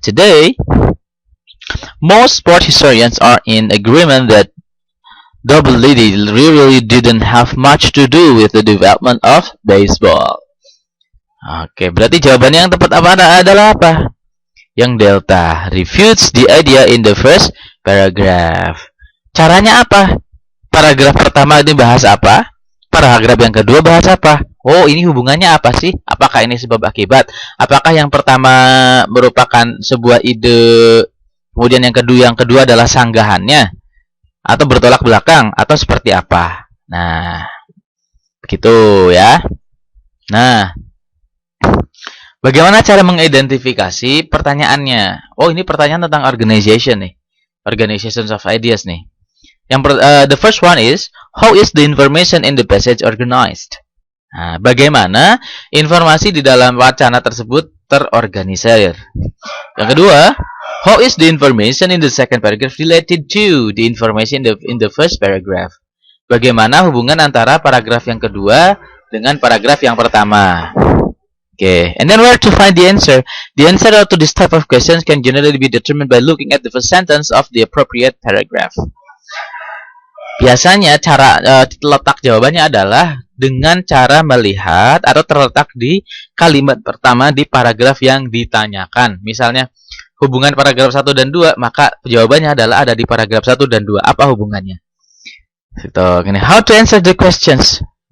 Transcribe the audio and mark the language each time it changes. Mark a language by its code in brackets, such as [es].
[en] Today, most sport historians are in agreement that WD really didn't have much to do with the development of baseball. [id] Oke, berarti jawabannya yang tepat adalah apa? [en] Yang Delta, refutes the idea in the first paragraph. [id] Caranya apa? Paragraf pertama ini bahas apa? Paragraf yang kedua bahas apa? Oh, ini hubungannya apa sih? Apakah ini sebab akibat? Apakah yang pertama merupakan sebuah ide, kemudian yang kedua adalah sanggahannya? Atau bertolak belakang, atau seperti apa? Nah, begitu ya. Nah, bagaimana cara mengidentifikasi pertanyaannya? Oh, ini pertanyaan tentang organization nih. Organizations of ideas nih. [en] The first one is, how is the information in the passage organized? [id] Nah, bagaimana informasi di dalam wacana tersebut terorganisir? Yang kedua, [en] how is the information in the second paragraph related to the information in the first paragraph? [id] Bagaimana hubungan antara paragraf yang kedua dengan paragraf yang pertama? [en] Okay, and then where to find the answer? The answer to this type of questions can generally be determined by looking at the first sentence of the appropriate paragraph. [id] Biasanya letak jawabannya adalah dengan cara melihat atau terletak di kalimat pertama di paragraf yang ditanyakan. Misalnya, hubungan paragraf 1 dan 2, maka jawabannya adalah ada di paragraf 1 dan 2. Apa hubungannya? [en] How to answer the questions?